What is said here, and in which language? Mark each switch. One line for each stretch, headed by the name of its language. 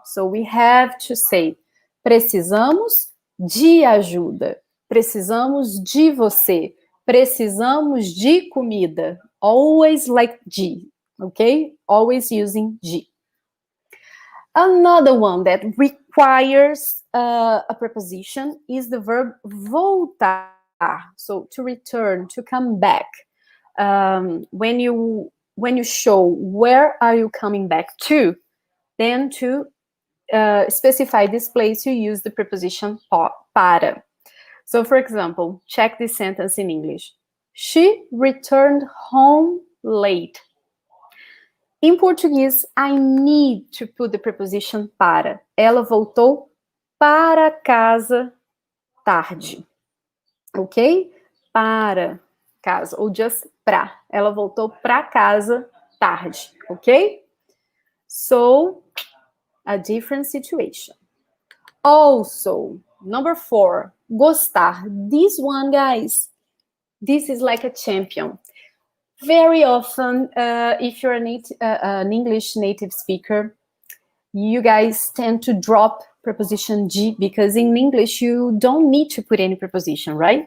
English: So we have to say
Portuguese: precisamos de ajuda, precisamos de você, precisamos de comida.
English: Always like de, okay? Always using de. Another one that requires a preposition is the verb voltar. So to return, to come back. When you show where are you coming back to, then to specify this place, you use the preposition para. So for example, check this sentence in English. She returned home late. In Portuguese, I need to put the preposition para.
Portuguese: Ela voltou para casa tarde. Ok? Para casa, ou just pra. Ela voltou pra casa tarde. Ok?
English: So, a different situation. Also, number 4, gostar. This one, guys, this is like a champion. Very often, if you're an English native speaker, you guys tend to drop preposition de, because in English, you don't need to put any preposition, right?